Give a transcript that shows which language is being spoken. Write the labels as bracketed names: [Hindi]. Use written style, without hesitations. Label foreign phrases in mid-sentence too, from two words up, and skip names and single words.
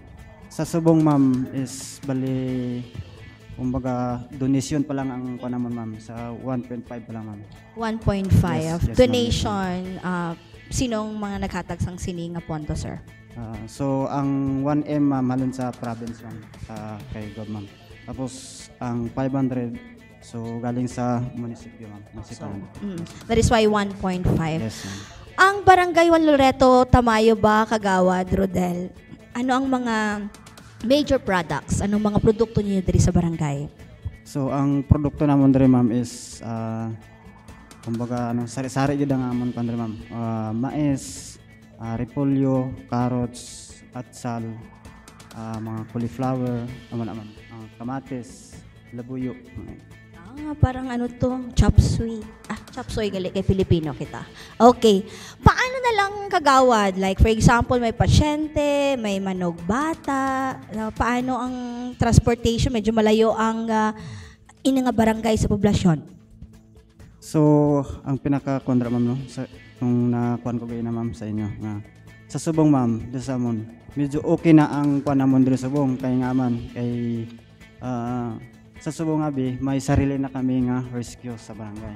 [Hiligaynon] Sa subong ma'am is bali kumbaga donation pa lang ang panamon ma'am, sa 1.5 pa lang ma'am. 1.5 [English] Yes, donation. [Hiligaynon] Sinong mga naghatag sang sini nga pondo, sir? So ang 1M ma'am halin sa province ma'am, kay God ma'am. [Filipino] Tapos ang 500 so galing sa munisipyo ma'am. [English] That is why 1.5. Yes ma'am. [Hiligaynon] Ang barangay Juan Loreto Tamayo ba, Kagawad, Rodel, ano ang mga [English] major products? [Filipino] Anong mga produkto niyo diri sa barangay? [Hiligaynon] So ang produkto namon diri ma'am is kumbaga sari-sari gyud ang amon kan diri ma'am. Mais, repolyo, carrots, atsal, mga cauliflower, ma'am, kamatis, labuyo. [Filipino] Parang ano to, [English] chop suey. Chop suey [Hiligaynon] gali kay Pilipino kita. [Filipino] Okay. Paano na lang, Kagawad? [English] Like for example, [Hiligaynon] may pasyente, may manog bata. [Filipino] Paano ang transportation? Medyo malayo ang nga barangay sa poblasyon. [Hiligaynon] So, ang pinaka-kondra ma'am no, nung nakuan ko na ma'am sa inyo nga sa subong ma'am, dito sa amon, medyo okay na ang kuan namon dito sa subong kay nga man kay sa subong abi may sarili na kami nga rescue sa barangay.